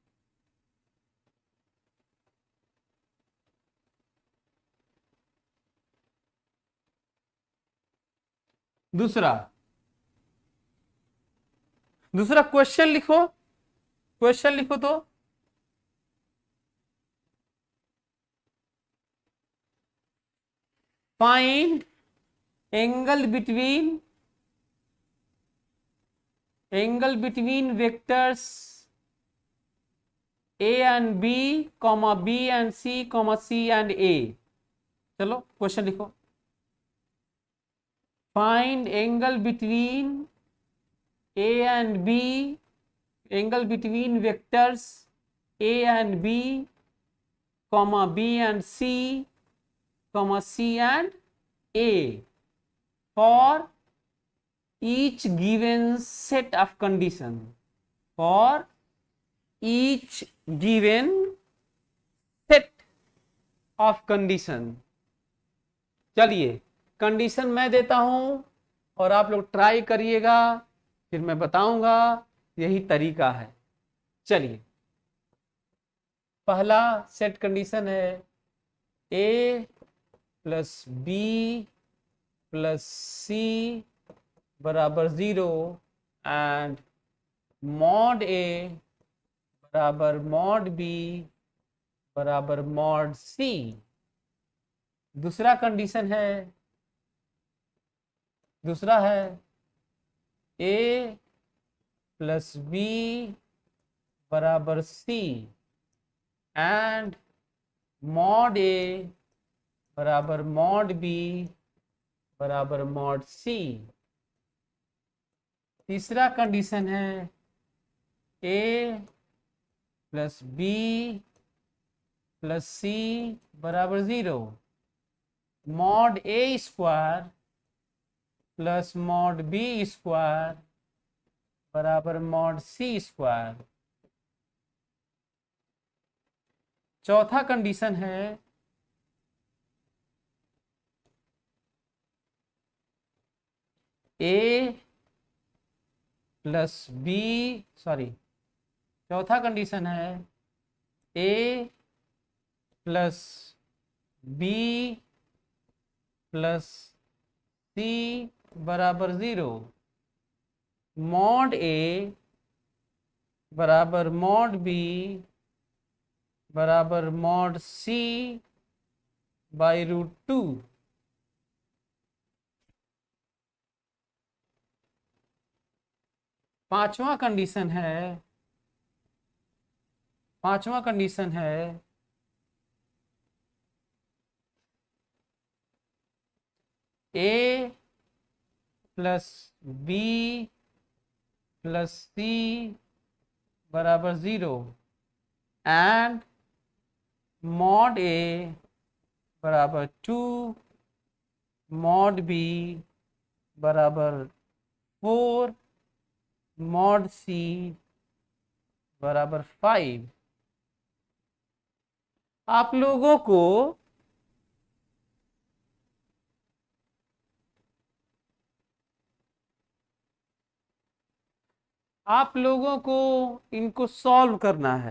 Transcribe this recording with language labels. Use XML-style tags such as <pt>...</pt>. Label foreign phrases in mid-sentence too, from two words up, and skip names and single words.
<hi>दूसरा क्वेश्चन लिखो, क्वेश्चन लिखो तो</hi> <en>Find angle between vectors a and b, b and c, c and a।</en> <hi>चलो क्वेश्चन लिखो,</hi> <en>Find angle between a and b, Angle between vectors a and b, b and c, c and a for each given set of condition, for each given set of condition।</en> <hi>चलिए कंडीशन मैं देता हूं और आप लोग ट्राई करिएगा, फिर मैं बताऊंगा, यही तरीका है। चलिए पहला</hi> <en>set condition</en> <hi>है a + b + c = 0 एंड mod a = mod b = mod c। दूसरा कंडीशन है, दूसरा है a + b = c एंड mod a = mod b = mod c। तीसरा कंडीशन है a + b + c = 0, mod a² + mod b² = mod c²। चौथा कंडीशन है a + b, चौथा कंडीशन है a + b + c = 0, mod a = mod b = mod c /√2। पांचवा कंडीशन है a + b</hi> <en>+ c = 0 एंड mod a = 2, mod b = 4, mod c = 5।</en> <hi>आप लोगों को इनको सॉल्व करना है।</hi>